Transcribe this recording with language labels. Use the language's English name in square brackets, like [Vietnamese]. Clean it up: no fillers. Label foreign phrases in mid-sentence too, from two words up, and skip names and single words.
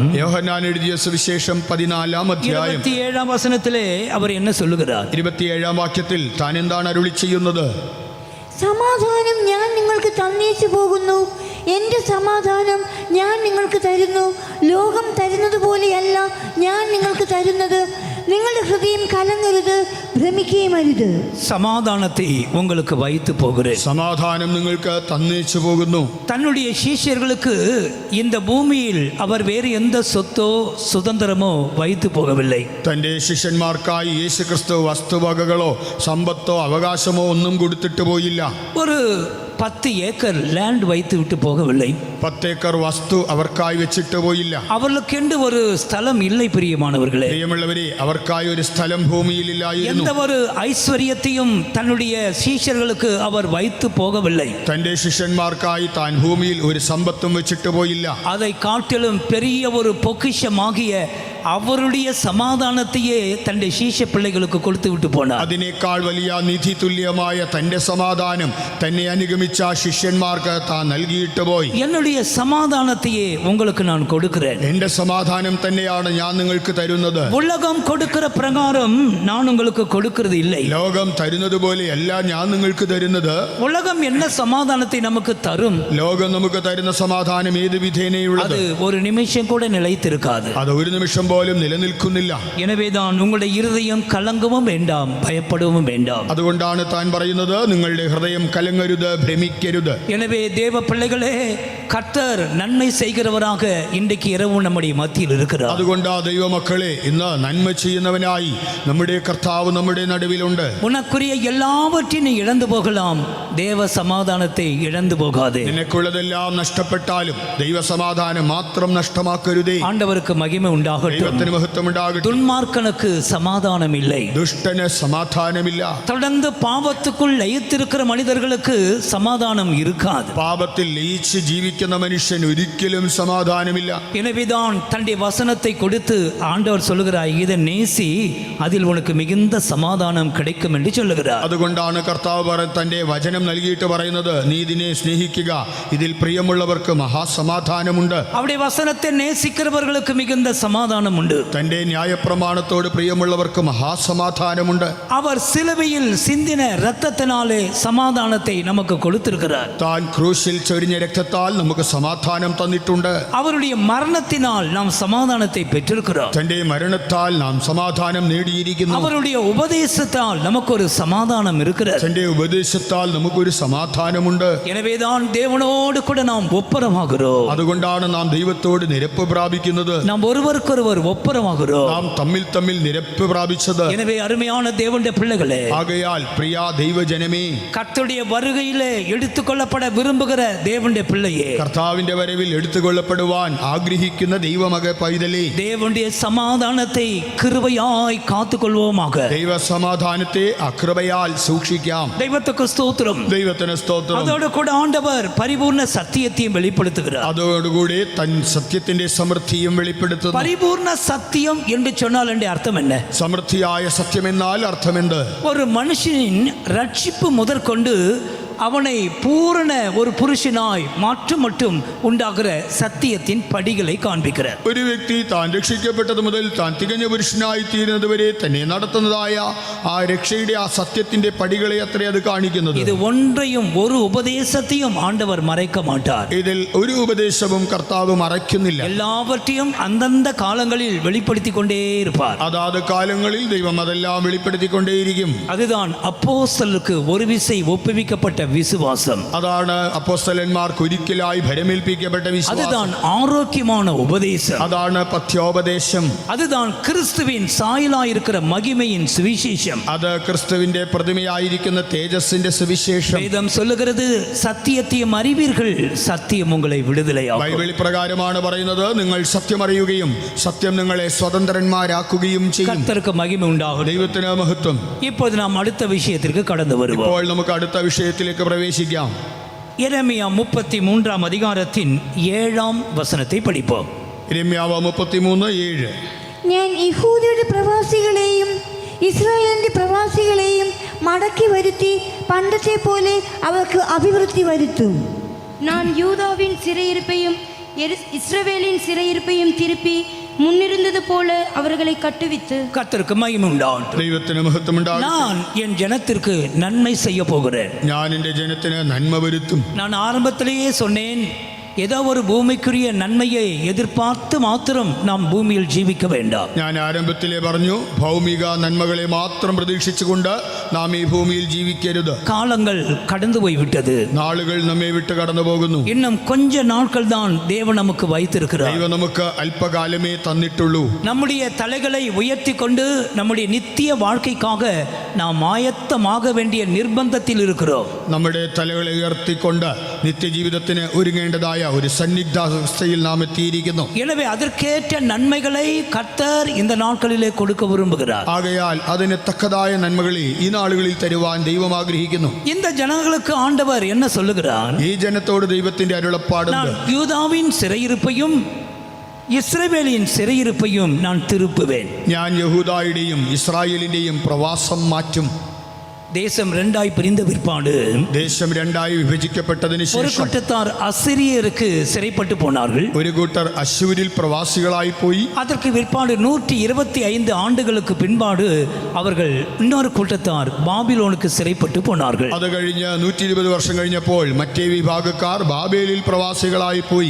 [Malayalam] യോഹന്നാൻ എഴുതിയ സുവിശേഷം 14-ാം അധ്യായം [Tamil] 27 വചനത്തിലെ அவர் என்ன சொல்லுகிறார்? [Malayalam] 27-ാം വാക്യത്തിൽ താൻ എന്താണ് അരുളി ചെയ്യുന്നത്? സമാധാനം ഞാൻ നിങ്ങൾക്ക് തന്നേച്ചു പോകുന്നു, എൻ്റെ സമാധാനം ഞാൻ നിങ്ങൾക്ക് തരുന്നു. ലോകം തരുന്നത് പോലെയല്ല ഞാൻ നിങ്ങൾക്ക് തരുന്നത്. നിങ്ങളുടെ ഹൃദയം കലങ്ങരുത്, ഭ്രമിക്കുകയും അരുത്. [Tamil] சமாதானத்தை உங்களுக்கு வைத்து போகிறேன். [Malayalam] സമാധാനം നിങ്ങൾക്ക് തന്നേച്ചു പോകുന്നു. [Tamil] தன்னுடைய சீஷர்களுக்கு இந்த பூமியில் அவர் வேறு எந்த சொத்தோ சுதந்திரமோ வைத்து போகவில்லை. [Malayalam] തൻ്റെ ശിഷ്യന്മാർക്കായി യേശുക്രിസ്തു വസ്തുവകകളോ സമ്പത്തോ അവകാശമോ ഒന്നും കൊടുത്തിട്ട് പോയില്ല. [Tamil] ஒரு 10 ஏக்கர் லேண்ட் வைத்து விட்டு போகவில்லை. [Malayalam] 10 ഏക്കർ വസ്തു അവർക്കായി വെച്ചിട്ട് പോയില്ല. [Tamil] அவர்களுக்கென்று ஒரு ஸ்தலம் இல்லை பிரியமானவர்களே. [Malayalam] പ്രിയമുള്ളവരെ, അവർക്കായി ഒരു സ്ഥലം ഭൂമിയിലില്ലായിരുന്നു. [Tamil] எந்த ஒரு ஐஸ்வர்யத்தையும் தன்னுடைய சீஷர்களுக்கு அவர் வைத்து போகவில்லை. [Malayalam] തൻ്റെ ശിഷ്യന്മാർക്കായി താൻ ഭൂമിയിൽ ഒരു സമ്പത്തും വെച്ചിട്ട് പോയില്ല. [Tamil] அதை காட்டிலும் பெரிய ஒரு பொக்கிஷமாகிய அவருடைய சமாதானத்தையே தன்னுடைய சீஷ பிள்ளைகளுக்கு கொடுத்து விட்டு போனார். [Malayalam] അതിനേക്കാൾ വലിയ നിധി തുല്യമായ തൻ്റെ സമാധാനം തന്നെ അനുഗമിച്ച ശിഷ്യന്മാർക്ക് താൻ നൽകിയിട്ട് പോയി. [Tamil] என்னுடைய சமாதானத்தையே உங்களுக்கு நான் கொடுக்கிறேன். [Malayalam] എൻ്റെ സമാധാനം തന്നെയാണ് ഞാൻ നിങ്ങൾക്ക് തരുന്നത്. [Tamil] உலகம் கொடுக்கிற பிரகாரம் நான் உங்களுக்கு கொடுக்கிறது இல்லை. [Malayalam] ലോകം തരുന്നത് പോലെയല്ല ഞാൻ നിങ്ങൾക്ക് തരുന്നത്. [Tamil] உலகம் என்ன சமாதானத்தை நமக்கு தரும்? [Malayalam] ലോകം നമുക്ക് തരുന്ന സമാധാനം ഏത് വിധേനയുള്ളത്? [Tamil] அது ஒரு நிமிஷம் கூட நிலைத்திருக்காது. [Malayalam] അത് ഒരു നിമിഷം പോലും നിലനിൽക്കുന്നില്ല. [Tamil] எனவேதான் உங்களுடைய இருதயம் கலங்கவும் வேண்டாம், பயப்படவும் வேண்டாம். [Malayalam] അതുകൊണ്ടാണ് താൻ പറയുന്നത്, നിങ്ങളുടെ ഹൃദയം കലങ്ങരുത്, ഭ്രമിക്കരുത്. [Tamil] எனவே தேவ பிள்ளைகளே, கர்த்தர் நன்மை செய்கிறவராக இன்றைக்கு இரவு நம்முடைய மத்தியில் இருக்கிறார். [Malayalam] അതുകൊണ്ട് ദൈവമക്കളെ, ഇന്ന് നന്മ ചെയ്യുന്നവനായി നമ്മുടെ കർത്താവ് നമ്മുടെ നടുവിലുണ്ട്. [Tamil] உனக்குரிய எல்லாவற்றையும் நீ இழந்து போகலாம், தேவ சமாதானத்தை இழந்து போகாதே. [Malayalam] നിനക്കുള്ളതെല്ലാം നഷ്ടപ്പെട്ടാലും ദൈവസമാധാനം മാത്രം നഷ്ടമാക്കരുതേ. [Tamil] ஆண்டவருக்கு மகிமை உண்டாகட்டும். [Malayalam] ദൈവത്തിന് മഹത്വം ഉണ്ടാകട്ടെ. [Tamil] துன்மார்க்கனுக்கு சமாதானம் இல்லை. [Malayalam] ദുഷ്ടന് സമാധാനമില്ല. [Tamil] தொடர்ந்து பாவத்துக்குள் லயித்திருக்கிற மனிதர்களுக்கு சமாதானம் இருக்காது. [Malayalam] പാപത്തിൽ ലയിച്ച് ജീവിക്കുന്ന മനുഷ്യൻ ഒരിക്കലും സമാധാനമില്ല. [Tamil] எனவேதான் தன்னுடைய வசனத்தை கொடுத்து ஆண்டவர் சொல்லுகிறார், இதை நேசி, அதில் உனக்கு மிகுந்த சமாதானம் கிடைக்கும் என்று சொல்லுகிறார். [Malayalam] അതുകൊണ്ടാണ് കർത്താവ് തന്റെ വചനം നൽകിയിട്ട് പറയുന്നത്, നീ ഇതിനെ സ്നേഹിക്കുക, ഇതിൽ പ്രിയമുള്ളവർക്ക് മഹാസമാധാനമുണ്ട്. [Tamil] அவருடைய வசனத்தை நேசிக்கிறவர்களுக்கு மிகுந்த சமாதானம் உண்டு. [Malayalam] തന്റെ ന്യായപ്രമാണത്തോട് പ്രിയമുള്ളവർക്ക് മഹാസമാധാനമുണ്ട്. [Tamil] அவர் சிலுவையில் சிந்தின இரத்தத்தினாலே சமாதானத்தை நமக்கு கொடுத்திருக்கிறார். [Malayalam] താൻ ക്രൂശിൽ ചൊരിഞ്ഞ രക്തത്താൽ നമുക്ക് സമാധാനം തന്നിട്ടുണ്ട്. [Tamil] அவருடைய மரணத்தினால் நாம் சமாதானத்தை பெற்றிருக்கிறோம். [Malayalam] തന്റെ മരണത്താൽ നാം സമാധാനം നേടിയിരിക്കുന്നു. [Tamil] அவருடைய உபதேசத்தால் நமக்கு ஒரு சமாதானம் இருக்கிறது. [Malayalam] തന്റെ ഉപദേശത്താൽ നമുക്കൊരു സമാധാനമുണ്ട്. [Tamil] எனவேதான் தேவனோடு கூட நாம் ஒப்புரமாகிறோம். [Malayalam] അതുകൊണ്ടാണ് നാം ദൈവത്തോട് നിരപ്പ് പ്രാപിക്കുന്നത്. [Tamil] நாம் ஒருவருக்கொருவர் ஒப்புரமாகிறோம். [Malayalam] നാം തമ്മിൽ തമ്മിൽ നിരപ്പ് പ്രാപിച്ചത്. [Tamil] எனவே அருமையான தேவனுடைய பிள்ளைகளே, [Malayalam] ആകയാൽ പ്രിയ ദൈവജനമേ, [Tamil] கர்த்தருடைய வருகையிலே எடுத்துக்கொள்ளப்பட விரும்புகிற தேவனுடைய பிள்ளையே, [Malayalam] കർത്താവിന്റെ വരവിൽ എടുത്തുകൊള്ളപ്പെടുവാൻ ആഗ്രഹിക്കുന്ന ദൈവമക പൈതലേ, [Tamil] தேவனுடைய சமாதானத்தை கிருபையாய் காத்துக்கொள்வோமாக. [Malayalam] ദൈവ സമാധാനത്തെ അകൃപയാൽ സൂക്ഷിക്കാം. [Tamil] தெய்வத்துக்கு ஸ்தோத்திரம். [Malayalam] ദൈവത്തിന് സ്തോത്രം. [Tamil] அதோடு கூட ஆண்டவர் பரிபூர்ண சத்தியத்தையும் வெளிப்படுத்துகிறார். [Malayalam] അതോടുകൂടി തൻ സത്യത്തിന്റെ സമൃദ്ധിയും വെളിപ്പെടുത്തുന്നു. [Tamil] பரிபூர்ண சத்தியம் என்று சொன்னால் என்ற அர்த்தம் என்ன? [Malayalam] സമൃദ്ധിയായ സത്യമെന്നാൽ അർത്ഥമെന്ത്? [Tamil] ஒரு மனுஷனின் ரட்சிப்பு முதற்கொண்டு அவனை பூரண ஒரு புருஷனாய் மாற்றம் மட்டும் உண்டாகிற சத்தியத்தின் படிகளை காண்பிக்கிறார். [Malayalam] ഒരു വ്യക്തി താൻ രക്ഷിക്കപ്പെട്ടത് മുതൽ താൻ തികഞ്ഞ പുരുഷനായി തീരുന്നത് വരെ തന്നെ നടത്തുന്നതായ ആ രക്ഷയുടെ ആ സത്യത്തിന്റെ പടികളെ അത്രേ അത് കാണിക്കുന്നത്. [Tamil] இது ஒன்றையும் ஒரு உபதேசத்தையும் ஆண்டவர் மறைக்க மாட்டார். [Malayalam] ഇതിൽ ഒരു ഉപദേശവും കർത്താവ് മറയ്ക്കുന്നില്ല. [Tamil] எல்லாவற்றையும் அந்தந்த காலங்களில் வெளிப்படுத்தி கொண்டே இருப்பார். [Malayalam] അതാത് കാലങ്ങളിൽ ദൈവം അതെല്ലാം വെളിപ്പെടുത്തിക്കൊണ്ടേയിരിക്കും. [Tamil] அதுதான் அப்போஸ்தலருக்கு ஒரு விசை ஒப்புவிக்கப்பட்ட விசுவாசம். [Malayalam] അതാണ് അപ്പോസ്തലന്മാർക്ക് ഒരിക്കലായി ഭരമേൽപ്പിക്കപ്പെട്ട വിശ്വാസം. [Tamil] அதுதான் ஆரோக்கியமான உபதேசம். [Malayalam] അതാണ് പഥ്യോപദേശം. [Tamil] அதுதான் கிறிஸ்துவின் சாயலாயிருக்கிற மகிமையின் சுவிசேஷம். [Malayalam] അത് ക്രിസ്തുവിന്റെ പ്രതിമയായിരിക്കുന്ന തേജസ്സിന്റെ സുവിശേഷം. [Tamil] வேதம் சொல்லுகிறது, சத்தியத்தையும் அறிவீர்கள், சத்தியம் உங்களை விடுதலையாக்கும். [Malayalam] ബൈബിൾ പ്രകാരമാണ് പറയുന്നത്, നിങ്ങൾ സത്യം അറിയുകയും സത്യം നിങ്ങളെ സ്വതന്ത്രന്മാരാക്കുകയും ചെയ്യും. [Tamil] கர்த்தருக்கு மகிமை உண்டாகும். [Malayalam] ദൈവത്തിന് മഹത്വം. [Tamil] இப்போது நாம் அடுத்த விஷயத்திற்கு கடந்து வருவோம். [Malayalam] ഇപ്പോൾ നമുക്ക് അടുത്ത വിഷയത്തിലേക്ക് പ്രവേശിക്കാം. [Tamil] യെരമ്യാ 33 அதிகாரத்தின் 7 வசனத்தை படிப்போம். [Malayalam] യിരെമ്യാവ് 33:7. ഞാൻ യഹൂദയുടെ പ്രവാസികളെയും ഇസ്രായേലിന്റെ പ്രവാസികളെയും മടക്കി വരുത്തി പണ്ടത്തെ പോലെ അവർക്ക് അഭിവൃദ്ധി വരുത്തും. [Tamil] நான் யூதாவின் சிறையிருப்பையும் இஸ்ரவேலின் சிறையிருப்பையும் திருப்பி முன்னிருந்தது போல அவர்களை கட்டுவித்து. கர்த்தருக்கு மகிமை உண்டாகட்டும். [Malayalam] ദൈവത്തിന് മഹത്വം ഉണ്ടാകട്ടെ. [Tamil] நான் என் ஜனத்திற்கு நன்மை செய்ய போகிறேன். [Malayalam] ഞാൻ എൻ്റെ ജനത്തിന് നന്മ വരുത്തും. [Tamil] நான் ஆரம்பத்திலேயே சொன்னேன், ஏதோ ஒரு பூமிக்குரிய நன்மையை எதிர்பார்த்து மாத்திரம் நாம் பூமியில் ஜீவிக்க வேண்டாம். [Malayalam] ഞാൻ ആരംഭത്തിലേ പറഞ്ഞു ഭൗമിക നന്മകളെ മാത്രം പ്രതീക്ഷിച്ചുകൊണ്ട് നാം ഈ ഭൂമിയിൽ ജീവിക്കരുത്. [Tamil] காலங்கள் கடந்து போய்விட்டது. [Malayalam] നാളുകൾ നമ്മെ വിട്ട് കടന്നു പോകുന്നു. [Tamil] இன்னும் கொஞ்ச நாட்கள் தான் தேவன் நமக்கு வைத்திருக்கிறார். [Malayalam] ദൈവം നമുക്ക് അല്പകാലമേ തന്നിട്ടുള്ളൂ. [Tamil] நம்முடைய தலைகளை உயர்த்தி கொண்டு நம்முடைய நித்திய வாழ்க்கைக்காக நாம் ஆயத்தமாக வேண்டிய நிர்பந்தத்தில் இருக்கிறோம். [Malayalam] നമ്മുടെ തലകളെ ഉയർത്തിക്കൊണ്ട് നിത്യജീവിതത്തിന് ഒരുങ്ങേണ്ടതായ ഒരു സന്നിഗ്ധാവസ്ഥയിൽ നാം എത്തിയിരിക്കുന്നു. [Tamil] எனவே அதற்கேற்ற நன்மைகளை கர்த்தர் இந்த நாட்களிலே கொடுக்க விரும்புகிறார். [Malayalam] ആകയാൽ അതിന് തക്കതായ നന്മകളെ ഈ നാളുകളിൽ തരുവാൻ ദൈവം ആഗ്രഹിക്കുന്നു. [Tamil] இந்த ஜனங்களுக்கு ஆண்டவர் என்ன சொல்லுகிறார்? [Malayalam] ഈ ജനത്തോട് ദൈവത്തിന്റെ അരുളപ്പാടുണ്ട്. [Tamil] நான் யூதாவின் சிறையிருப்பையும் இஸ்ரவேலின் சிறையிருப்பையும் நான் திருப்புவேன். [Malayalam] ഞാൻ യഹൂദായുടെയും ഇസ്രായേലിന്റെയും പ്രവാസം മാറ്റും. [Tamil] தேசம் ரெண்டாய் பிரிந்த பிற்பாடு [Malayalam] ദേശം രണ്ടായി വിഭജിക്കപ്പെട്ടതിന് [Tamil] ஒரு [Malayalam] ശേഷം [Tamil] கூட்டத்தார் அசிரியருக்கு சிறைப்பட்டு போனார்கள். [Malayalam] ഒരു കൂട്ടർ അശ്ശൂരിൽ പ്രവാസികളായി പോയി. [Tamil] அதற்கு பிற்பாடு 125 ஆண்டுகளுக்கு பின்பாடு அவர்கள் இன்னொரு கூட்டத்தார் பாபிலோனுக்கு சிறைப்பட்டு போனார்கள். [Malayalam] അത് കഴിഞ്ഞ് 120 വർഷം കഴിഞ്ഞപ്പോൾ മറ്റേ വിഭാഗക്കാർ ബാബേലിൽ പ്രവാസികളായി പോയി.